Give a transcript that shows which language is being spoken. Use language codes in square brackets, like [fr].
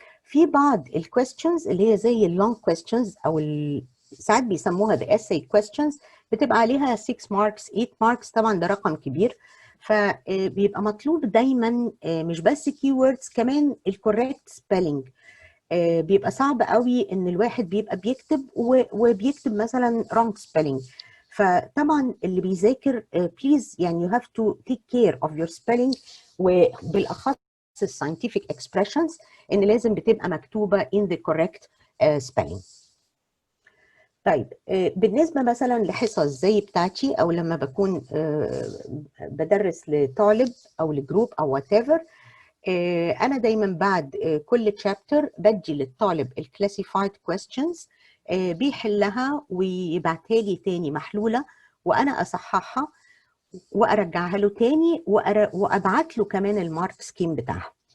[ar] في بعض الكويستشنز اللي هي زي اللونج كويستشنز او ساعات بيسموها [en] the essay questions، [ar] بتبقى عليها 6 ماركس 8 ماركس. طبعا ده رقم كبير، فبيبقى مطلوب دايما مش بس كيوردز، كمان الكوريكت سبيلنج. بيبقى صعب قوي ان الواحد بيبقى بيكتب وبيكتب مثلا [en] wrong spelling. [ar] فطبعا اللي بيذاكر بليز يعني [en] you have to take care of your spelling، [ar] وبالاخص [en] scientific expressions [ar] ان لازم بتبقى مكتوبه [en] in the correct spelling. [ar] طيب بالنسبه مثلا لحصص زي بتاعتي او لما بكون بدرس لطالب او لجروب او whatever، أنا دايما بعد كل تشابتر بدي للطالب الكلاسيفايد كويستشنز، بيحلها ويبعتها لي تاني محلولة، وأنا أصححها وأرجعها له تاني وأبعت له كمان المارك سكيم بتاعها.